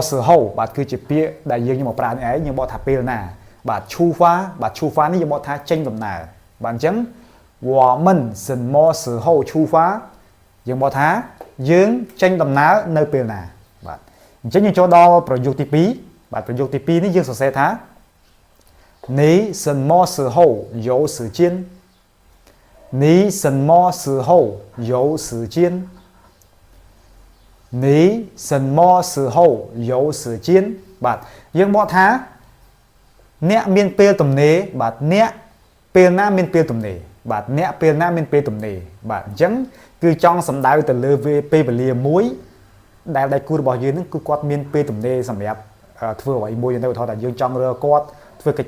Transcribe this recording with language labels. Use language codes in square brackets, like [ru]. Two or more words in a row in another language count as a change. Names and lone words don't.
[km] សហូបាទគឺជាពាក្យដែលយើងយកមកប្រើនេះឯងយើងបកថាពេលណាបាទឈូហ្វាបាទឈូហ្វានេះយើងបកថាចេញដំណើរបាទអញ្ចឹងវ៉ាមិនសិនម៉សហូឈូហ្វាយើងបកថាយើងចេញដំណើរនៅពេលណាបាទអញ្ចឹងយើងចូលដល់ប្រយោគទី2បាទប្រយោគទី2នេះយើងសរសេរថា [zh] 你什么时候有时间你什么时候有时间你什么时候有时间 [km] បាទយើងបកថាអ្នកមានពេលទំនេរបាទអ្នកពេលណាមានពេលទំនេរបាទអ្នកពេលណាមានពេលទំនេរបាទអញ្ចឹងគឺចង់សំដៅទៅលើពេលវេលាមួយដែលដៃគូរបស់យើងនឹងគឺគាត់មានពេលទំនេរសម្រាប់ធ្វើអ្វីមួយទៅឧទាហរណ៍ថាយើងចង់រកគាត់ធ្វើកិច្ច